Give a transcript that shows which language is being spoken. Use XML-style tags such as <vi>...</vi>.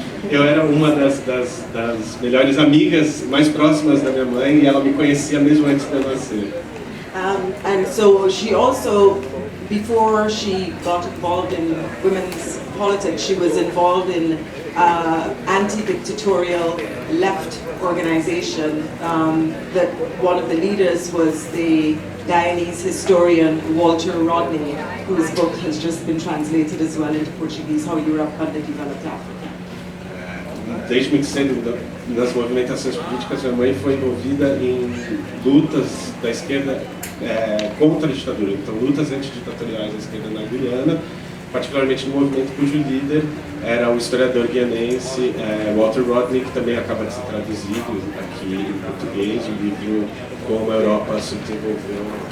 <pt>Eu era uma das melhores amigas mais próximas da minha mãe e ela me conhecia mesmo antes de eu nascer.</pt> <en>And so she also, before she got involved in women's politics, she was involved in anti-dictatorial left organization that one of the leaders was the Guyanese historian Walter Rodney, whose book has just been translated as well into Portuguese, How Europe Underdeveloped Africa.</en> <pt>Desde muito cedo, nas movimentações políticas, minha mãe foi envolvida em lutas da esquerda contra a ditadura, então lutas antiditatoriais da esquerda na Guiana, particularmente no movimento cujo líder era o historiador guianense Walter Rodney, que também acaba de ser traduzido aqui em português, o livro Como a Europa subdesenvolveu.</pt>